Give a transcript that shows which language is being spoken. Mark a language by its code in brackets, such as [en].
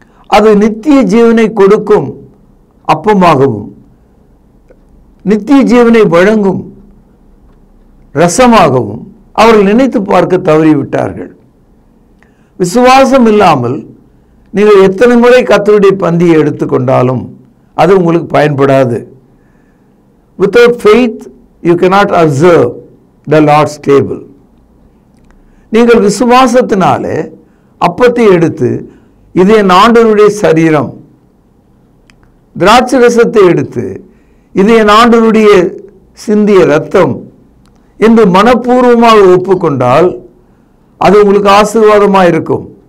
[ta] அது நித்திய ஜீவனை கொடுக்கும் அப்பமாகவும் நித்திய ஜீவனை வழங்கும் ரசமாகவும் அவர்கள் நினைத்து பார்க்க தவறிவிட்டார்கள். விசுவாசம் இல்லாமல் நீங்கள் எத்தனை முறை கர்த்தருடைய பந்தியை எடுத்துக்கொண்டாலும் அது உங்களுக்கு பயன்படாது. [en] Without faith you cannot observe the Lord's table. [ta] நீங்கள் விசுவாசத்தினாலே அப்பத்தை எடுத்து, இது என் ஆண்டவருடைய சரீரம், திராட்சை ரசத்தை எடுத்து, இது என் ஆண்டவருடைய சிந்திய இரத்தம் என்று மனப்பூர்வமாக ஒப்புக்கொண்டால் அது உங்களுக்கு ஆசீர்வாதமாக இருக்கும்.